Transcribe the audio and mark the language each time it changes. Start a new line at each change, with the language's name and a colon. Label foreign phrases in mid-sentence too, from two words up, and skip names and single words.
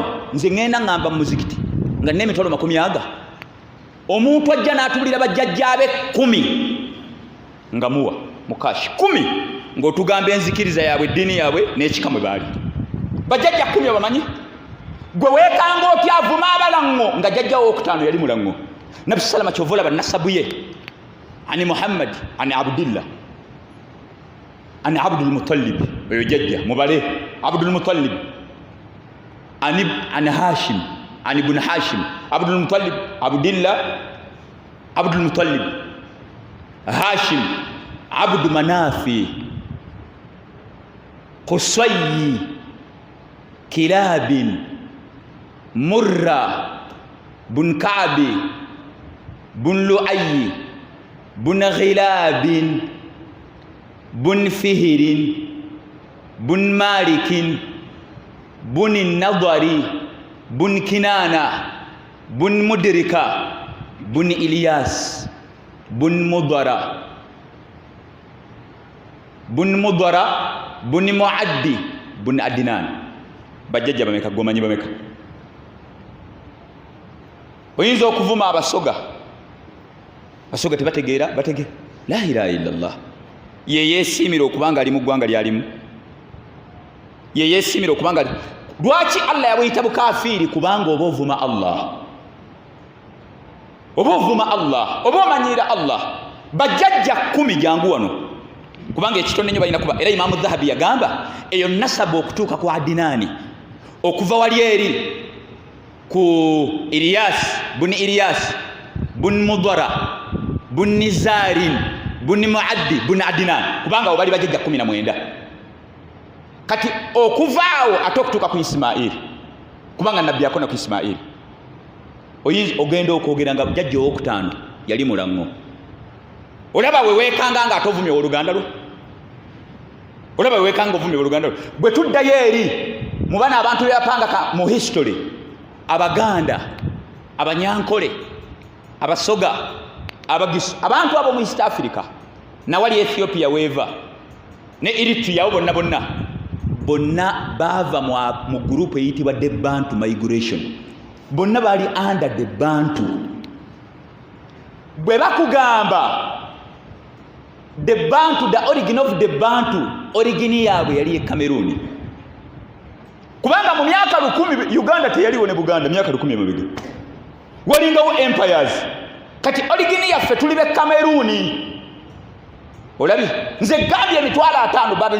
Ganda: nze ŋŋenda ŋŋamba mu muzikiti nga nina emitwalo 10 omuntu ajja n'atubulira bajjajja abe 10 nga muwa mukashi 10 ng'otugamba enzikiriza yaabwe eddiini yaabwe n'ekika mwe baali bajjajja 10 obamanyi gwe weekanga otya avuma abalaŋŋo nga jjajjawo okutaano yali mulaŋŋo nabbi salama kyova olaba nasabu ye ani Muhammad ani Abdillah ani Abdul Muttalib oyo jjajja mubale Abdul Muttalib ani Hashim ani ibn Hashim Abdul Muttalib Abdillah Abdul Muttalib Hashim Abdu Manafi Qusayyi Kilabin Murra bun Ka'bi bun Lu'ayyi bun Ghilabin bun Fihirin bun Malikin bun Nadari bun Kinana bun Mudrika bun Ilyas bun Mudara bun Muaddi bun Adnan bajjajja bameka gomanyi bameka oyinza okuvuma abasoga tebategeera
Arabic: la ilaha illallah
Ganda: yeyeesiimira okubanga ali mu ggwanga lyalimu yeyeesiimira okubanga lwaki Allah yabuyita bukafiiri kubanga oba ovuma Allah oba omanyira Allah bajjajja 10 jangu wano kubanga ekitone nnyo balina kuba era Imaamu Dhahabi yagamba eyo nasabu okutuuka ku Adinani okuva wali eri ku Ilyas bun Mudara bun Nizarin bun Muaddi bun Adnan kubanga bali bajjajja 19 kati okuvaawo ate okutuuka ku Ismail kubanga nabbi yakona ku Ismail ogenda okwogera nga jjajja owokutaano yali mulaŋŋo olaba weweekanga nga ate ovumye oluganda lwo bwe tuddayo eri mu bana abantu beyapanga mu history Abaganda Abanyankole Abasoga Abagisu abantu abo mu East Africa nawali Ethiopia weeva ne Eritrea bonna baava mu group eyitibwa
English: the Bantu migration
Ganda: bonna bali
English: under the Bantu
Ganda: bwe bakugamba
English: the Bantu the origin of the Bantu
Ganda: origin yaabwe yali e Cameroon kubanga mu myaka 10 Uganda teyaliwo ne Buganda myaka 10 emabega walingawo empires kati origin yaffe tuli be Cameroon olabi nze gambye emitwalo 5 Babel